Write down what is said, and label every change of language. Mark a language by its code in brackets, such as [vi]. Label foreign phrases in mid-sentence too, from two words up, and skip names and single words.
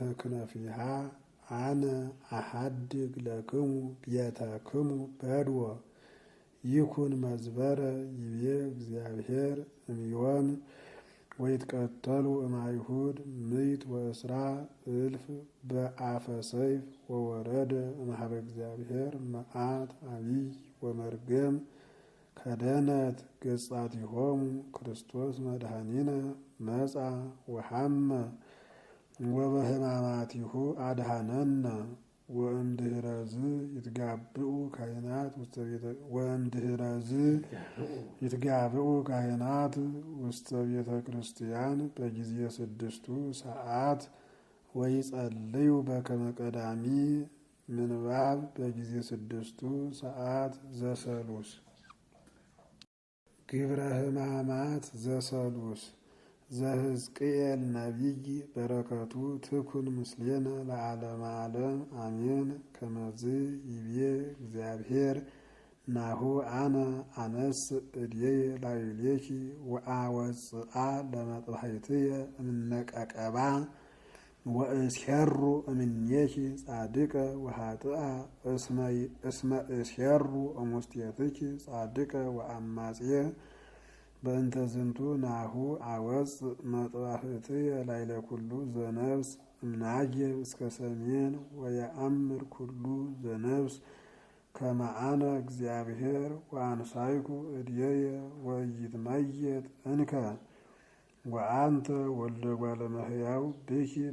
[gez] ክነፊሃ አነ አሐድግ ለክሙ ቤተክሙ በድወ ይኩን መዝበረ ይቤ እግዚአብሔር እምዮም ወይትቀተሉ እምአይሁድ ምእት ወእስራ እልፍ በአፈ ሰይፍ ወወረደ እምኀበ እግዚአብሔር መዓት አቢይ ወመርገም ከደነት ገጻቲሆሙ ክርስቶስ መድኃኒነ መጻ ወሐመ ወበሕማማቲሁ አድኀነነ ወእምድኅረዝ ይትጋብኡ ካህናት ውስተ ቤተ ክርስቲያን በጊዜ ስድስቱ ሰዓት ወይጸልዩ በከመ ቀዳሚ ምንባብ በጊዜ ስድስቱ ሰዓት ዘሰሉስ። ግብረ ሕማማት ዘሰሉስ ዘሕዝቅኤል ነቢይ በረከቱ ትኩን ምስሌነ ለዓለመ ዓለም አሜን። ከመዝ ይቤ እግዚአብሔር ናሁ አነ አነስ እድየ ላዕሌኪ ወአወፅአ ለመጥባሕትየ እምነቀቀባ ወእስሄሩ እምኔኪ ጻድቀ ወኃጥአ እስመ እስሄሩ እሙስቴትኪ ጻድቀ ወአማጽየ በእንተ ዝንቱ ናሁ አወፅእ መጥባሕትየ ላዕለ ኩሉ ዘነፍስ እምናጌብ እስከ ሰሜን ወየአምር ኩሉ ዘነፍስ ከመ አነ እግዚአብሔር ወአንሳይኩ እድየየ ወኢይትመየጥ እንከ ወአንተ ወልደ እጓለ እመሕያው ብኪ